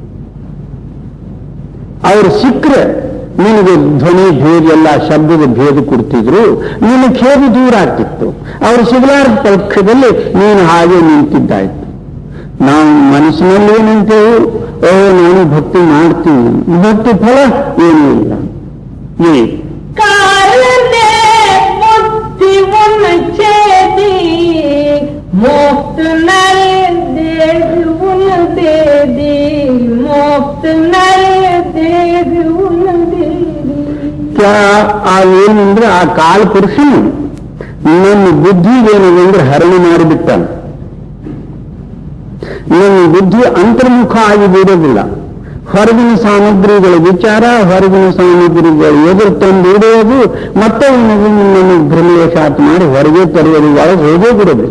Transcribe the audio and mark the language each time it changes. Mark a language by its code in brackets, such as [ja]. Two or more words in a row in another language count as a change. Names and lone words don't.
[kn] ಅವರು ಸಿಕ್ಕರೆ ನಿನಗೆ ಧ್ವನಿ ಭೇದ ಎಲ್ಲ ಶಬ್ದದ ಭೇದ ಕೊಡ್ತಿದ್ರು, ನಿನ್ನ ಖೇದಿ ದೂರ ಆಗ್ತಿತ್ತು. ಅವರು ಸಿಗಲಾರದ ಪಕ್ಷದಲ್ಲಿ ನೀನು ಹಾಗೆ ನಿಂತಿದ್ದಾಯ್ತು. ನಾವು ಮನಸ್ಸಿನಲ್ಲಿ ಏನಂತೇವೆ, ನಾನು ಭಕ್ತಿ ಮಾಡ್ತೀವಿ, ಭಕ್ತಿ ಫಲ ಏನೂ ಇಲ್ಲ. [hi] मुफ्त नर देह उन दे दी, मुफ्त नर देह उन दे दी. [kn] क्या ಏನಂದ್ರೆ ಆ ಕಾಲ ಪುರುಷನು ನನ್ನ ಬುದ್ಧಿಗೇನಂದ್ರೆ ಹರಣ ಮಾಡಿಬಿಟ್ಟಾನೆ. ನನ್ನ ಬುದ್ಧಿ ಅಂತರ್ಮುಖ ಆಗಿ ಬಿಡೋದಿಲ್ಲ. ಹೊರಗಿನ ಸಾಮಗ್ರಿಗಳ ವಿಚಾರ, ಹೊರಗಿನ ಸಾಮಗ್ರಿಗಳು ಎದುರು ತಂದು ಇಡುವುದು, ಮತ್ತೆ ನನ್ನ ಭ್ರಮವಶಾತ್ ಮಾಡಿ ಹೊರಗೆ ತರುವುದು, ಒಳಗೆ ಹೋಗೇ ಬಿಡೋದಿಲ್ಲ.